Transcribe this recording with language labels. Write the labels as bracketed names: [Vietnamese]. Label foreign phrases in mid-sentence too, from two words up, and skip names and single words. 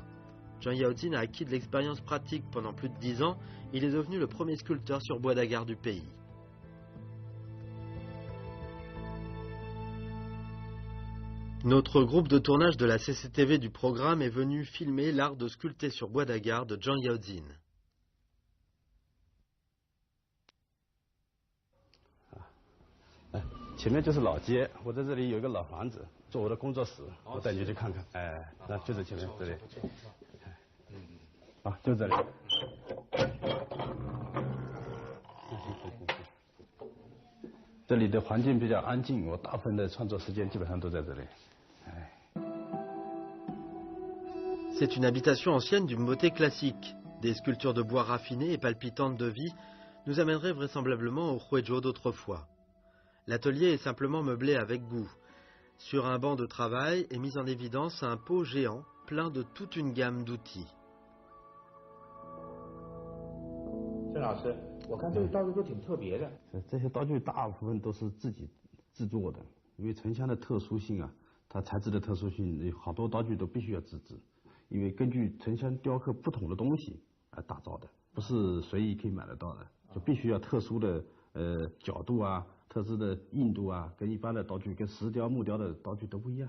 [French] Zhang Yaozin a acquis de l'expérience pratique pendant plus de 10 ans et il est devenu le premier sculpteur sur bois d'agar du pays. Notre groupe de tournage de la CCTV du programme est venu filmer l'art de sculpter sur bois d'agar de Zhang Yaozin. [Chinese] 前面就是老街，我在这里有一个老房子，做我的工作室，我带你去看看。哎，那就是前面这里。啊，就这里。这里的环境比较安静，我大部分的创作时间基本上都在这里。 [French] C'est une habitation ancienne d'une beauté classique. Des sculptures de bois raffinées et palpitantes de vie nous amèneraient vraisemblablement au Huizhou d'autrefois. L'atelier est simplement meublé avec goût. Sur un banc de travail est mis en évidence un pot géant plein de toute une gamme d'outils. [Chinese] 郑老师，我看这些道具都挺特别的。这些道具大部分都是自己制作的，因为沉香的特殊性啊，它材质的特殊性，好多道具都必须要自制。因为根据沉香雕刻不同的东西而打造的，不是随意可以买得到的，就必须要特殊的角度啊、特殊的硬度啊，跟一般的道具、跟石雕、木雕的道具都不一样。